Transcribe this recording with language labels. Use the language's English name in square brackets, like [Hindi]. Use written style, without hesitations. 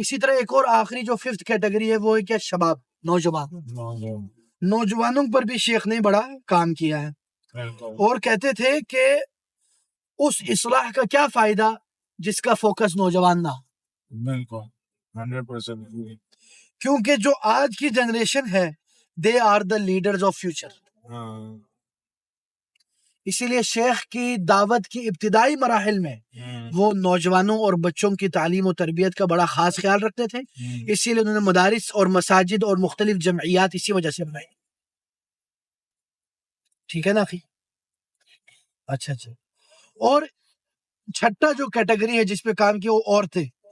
[Urdu] اسی طرح ایک اور آخری جو ففتھ کیٹیگری ہے وہ ہے کیا؟ شباب، نوجوان. نوجوانوں پر بھی شیخ نے بڑا کام کیا ہے اور کہتے تھے کہ اس اصلاح کا کیا فائدہ جس کا فوکس نوجوان نہ. بالکل 100%. کیونکہ جو آج کی جنریشن ہے [English] They are the leaders of future. [Urdu] اسی لیے شیخ کی دعوت کی ابتدائی مراحل میں وہ نوجوانوں اور بچوں کی تعلیم و تربیت کا بڑا خاص خیال رکھتے تھے. اسی لیے انہوں نے مدارس اور مساجد اور مختلف جمعیات اسی وجہ سے بنائی. ٹھیک ہے نا اخی؟ اچھا. اور چھٹا جو کیٹیگری ہے جس پہ کام کیا وہ عورتیں.